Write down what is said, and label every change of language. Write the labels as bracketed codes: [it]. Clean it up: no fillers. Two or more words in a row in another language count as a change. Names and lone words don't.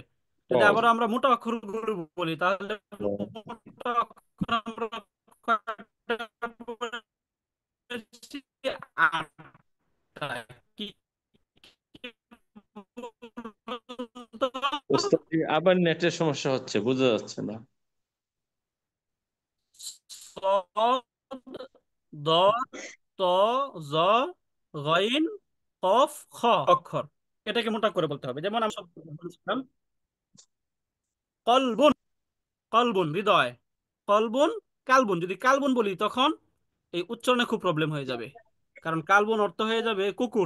[bn] যদি আবার আমরা মোটা অক্ষরগুলো বলি তাহলে মোটা অক্ষর আমরা কয়টা বলেছি? আটটা। কি কি বলতো? ওস্তাদ জি, আবার নেটের সমস্যা হচ্ছে, বোঝা যাচ্ছে না। [ar] صاد، ضاد، [bn] ত, জ, গইন, কফ, খ অক্ষর, এটাকে মোটা করে বলতে হবে। যেমন আমি সব বলছিলাম, কলবুন, কলবুন হৃদয়, কলবুন, কালবুন। যদি কালবুন বলি তখন এই উচ্চারণে খুব প্রবলেম হয়ে যাবে, কারণ কালবুন অর্থ হয়ে যাবে কুকুর,